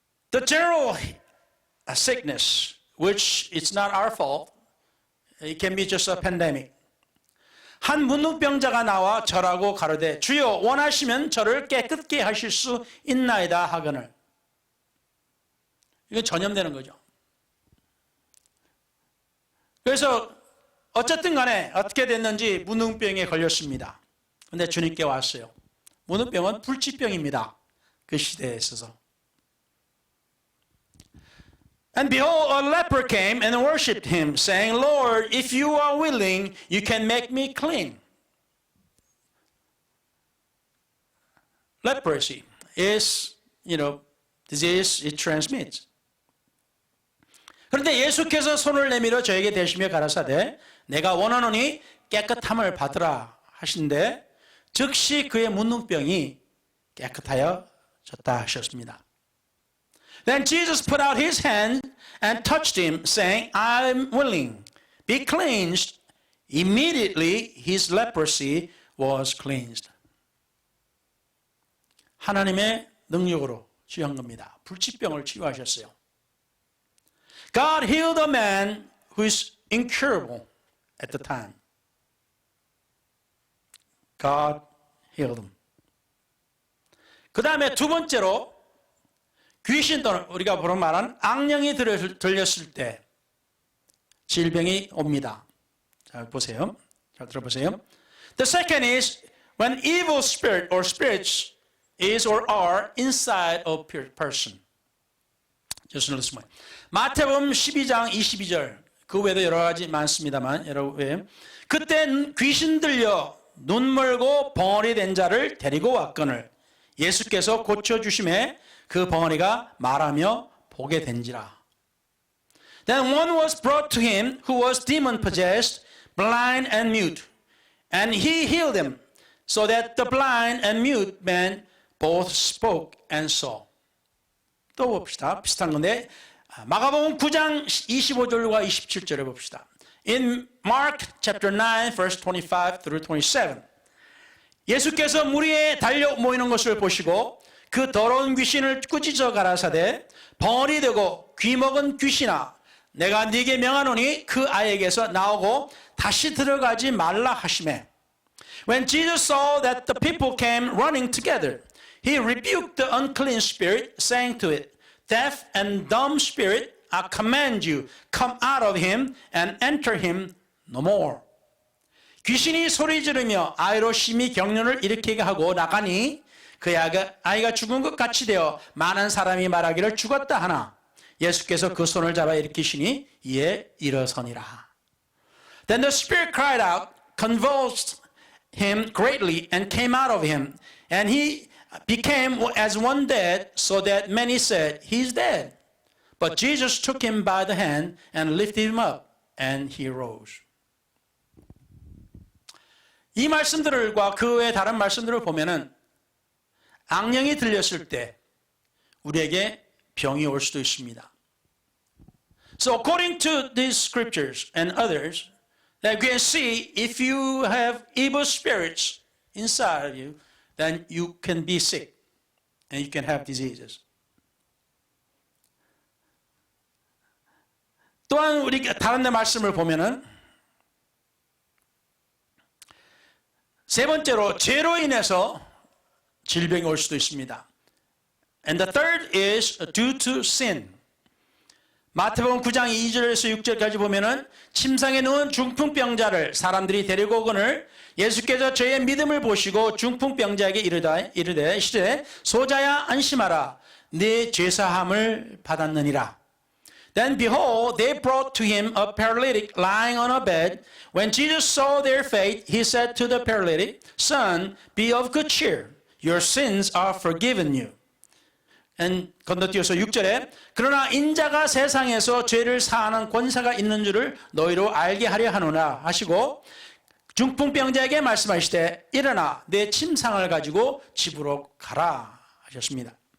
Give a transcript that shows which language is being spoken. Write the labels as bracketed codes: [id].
[en] The general sickness, which is not our fault, it can be just a pandemic. [ko] 한 문둥병자가 나와 절하고 가로되 주여 원하시면 저를 깨끗게 하실 수 있나이다 하거늘. 이건 전염되는 거죠. 그래서 어쨌든 간에 어떻게 됐는지 문둥병에 걸렸습니다. 그런데 주님께 왔어요. 문둥병은 불치병입니다. 그 시대에 있어서. [en] And behold, a leper came and worshipped him, saying, Lord, if you are willing, you can make me clean. Leprosy is, disease it transmits. [ko] 그런데 예수께서 손을 내밀어 저에게 대시며 가라사대 내가 원하노니 깨끗함을 받으라 하신데 즉시 그의 문둥병이 깨끗하여졌다 하셨습니다. [en] Then Jesus put out his hand and touched him, saying, I am willing, be cleansed. Immediately his leprosy was cleansed. [ko] 하나님의 능력으로 치유한 겁니다. 불치병을 치유하셨어요. [en] God healed a man who is incurable at the time. God healed him. [ko] 그 다음에 두 번째로 귀신 또는 우리가 보는 말은 악령이 들렸을 때 질병이 옵니다. 자, 보세요. 잘 들어보세요. [en] The second is when evil spirit or spirits is or are inside of a person. Just listen. [ko] 마태복음 12장 22절 그 외에도 여러 가지 많습니다만 여러분 그때 귀신 들려 눈 멀고 벙어리 된 자를 데리고 왔거늘 예수께서 고쳐주심에 그 벙어리가 말하며 보게 된지라. [en] Then one was brought to him who was demon possessed, blind and mute, and he healed him, so that the blind and mute man both spoke and saw. [ko] 또 봅시다. 비슷한 건데 마가복음 9장 25절과 27절에 봅시다. [en] In Mark chapter 9 verse 25 through 27. [ko] 예수께서 무리에 달려 모이는 것을 보시고 그 더러운 귀신을 꾸짖어 가라사대 벙어리 되고 귀먹은 귀신아 내가 네게 명하노니 그 아이에게서 나오고 다시 들어가지 말라 하시매. [en] When Jesus saw that the people came running together, he rebuked the unclean spirit, saying to it, Deaf and dumb spirit, I command you, come out of him and enter him no more. [ko] 귀신이 소리 지르며 아이로 심히 경련을 일으키게 하고 나가니 그 아이가 죽은 것 같이 되어 많은 사람이 말하기를 죽었다 하나 예수께서 그 손을 잡아 일으키시니 이에 일어서니라. [en] Then the spirit cried out, convulsed him greatly and came out of him, and he became as one dead, so that many said, he is dead. But Jesus took him by the hand and lifted him up, and he rose. [ko] 이 말씀들과 그 외의 다른 말씀들을 보면은 악령이 들렸을 때 우리에게 병이 올 수도 있습니다. [en] So according to these scriptures and others, that we can see if you have evil spirits inside of you, then you can be sick and you can have diseases. [ko] 또한 우리 다른 데 말씀을 보면은 세 번째로 죄로 인해서 질병이 올 수도 있습니다. [en] And the third is due to sin. [ko] 마태복음 9장 2절에서 6절까지 보면은 침상에 누운 중풍병자를 사람들이 데리고 오거늘 예수께서 저의 믿음을 보시고 중풍병자에게 이르되 시되 소자야 안심하라 네 죄사함을 받았느니라. [en] Then behold, they brought to him a paralytic lying on a bed. When Jesus saw their faith, he said to the paralytic, Son, be of good cheer. Your sins are forgiven you. [ko] And 건너뛰어서 6절에 그러나 인자가 세상에서 죄를 사하는 권세가 있는 줄을 너희로 알게 하려 하노라 하시고 중풍병자에게 말씀하시되 일어나 내 침상을 가지고 집으로 가라 하셨습니다.